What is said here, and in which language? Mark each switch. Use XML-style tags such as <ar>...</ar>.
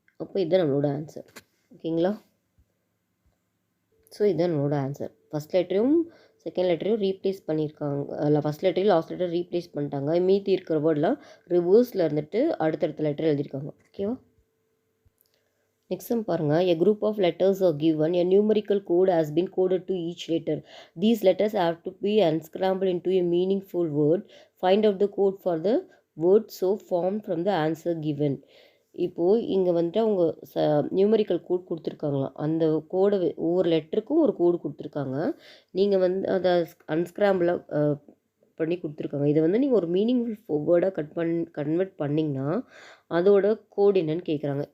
<ta>அப்போ இதுதான் நம்மளோட ஆன்சர். ஓகேங்களா. ஸோ இதுதான் நம்மளோட ஆன்சர். ஃபஸ்ட் லெட்டரையும் செகண்ட் லெட்டரையும் ரீப்ளேஸ் பண்ணியிருக்காங்க. இல்லை, ஃபஸ்ட் லெட்டரையும் லாஸ்ட் லெட்டர் ரீப்ளேஸ் பண்ணிட்டாங்க. மீதி இருக்கிற வேர்டெலாம் ரிவர்ஸில் இருந்துட்டு அடுத்தடுத்த லெட்டர் எழுதியிருக்காங்க. ஓகேவா. நெக்ஸ்ட் சம் பாருங்கள்.</ta> <en>A group of letters are given. A numerical code has been coded to each letter. These letters have to be unscrambled into a meaningful word. Find out the code for the word so formed from the answer given.</en> <ta>இப்போது இங்கே வந்துட்டு அவங்க numerical code கொடுத்துருக்காங்களாம். அந்த கோடை ஒவ்வொரு லெட்டருக்கும் ஒரு கோடு கொடுத்துருக்காங்க. நீங்கள் வந்து அதை அன்ஸ்கிராம்பிளாக பண்ணி கொடுத்துருக்காங்க. இதை வந்து நீங்கள் ஒரு மீனிங்ஃபுல் வேர்டாக கன்வெர்ட் பண்ணிங்கன்னா அதோட கோடு என்னன்னு கேட்குறாங்க.</ta>